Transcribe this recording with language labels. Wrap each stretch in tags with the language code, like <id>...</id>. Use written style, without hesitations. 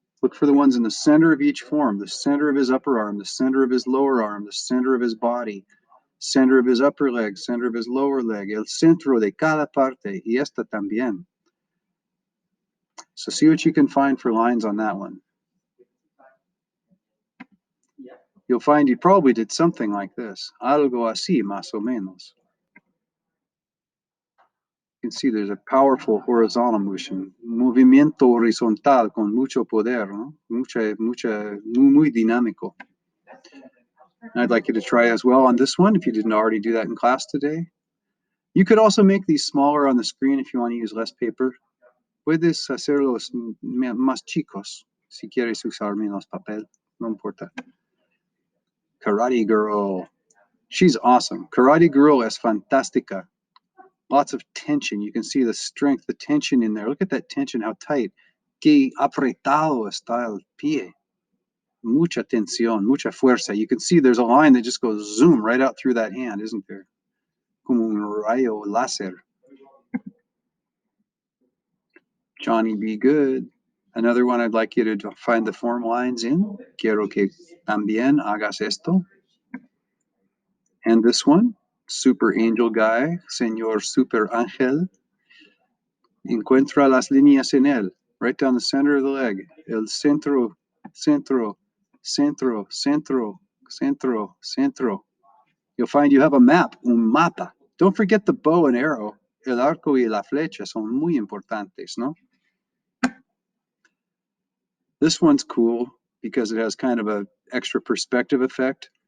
<en>Look for the ones in the center of each form, the center of his upper arm, the center of his lower arm, the center of his body, center of his upper leg, center of his lower leg,</en> <es>el centro de cada parte, y esta también.</es> <en>So see what you can find for lines on that one. You'll find you probably did something like this.</en> <es>Algo así, más o menos.</es> <en>You can see there's a powerful horizontal motion.</en> <es>Movimiento horizontal con mucho poder, ¿no? Muy dinámico.</es> <en>I'd like you to try as well on this one if you didn't already do that in class today. You could also make these smaller on the screen if you want to use less paper.</en> <es>Puedes hacerlos más chicos si quieres usar menos papel. No importa.</es> <en>Karate Girl. She's awesome.</en> <es>Karate Girl es fantástica.</es> <en>Lots of tension. You can see the strength, the tension in there. Look at that tension, how tight.</en> <es>Que apretado está el pie. Mucha tensión, mucha fuerza.</es> <en>You can see there's a line that just goes zoom right out through that hand, isn't there?</en> <es>Como un rayo láser.</es> <en>Johnny Be Good. Another one I'd like you to find the form lines in.</en> <es>Quiero que también hagas esto.</es> <en>And this one,</en> <es>Super Angel Guy, Señor Super Ángel. Encuentra las líneas en él,</es> <en>right down the center of the leg.</en> <es>El centro, centro, centro, centro, centro, centro.</es> <en>You'll find you have a map,</en> <es>un mapa.</es> <en>Don't forget the bow and arrow.</en> <es>El arco y la flecha son muy importantes, ¿no?</es> <en>This one's cool because it has kind of a extra perspective effect.</en>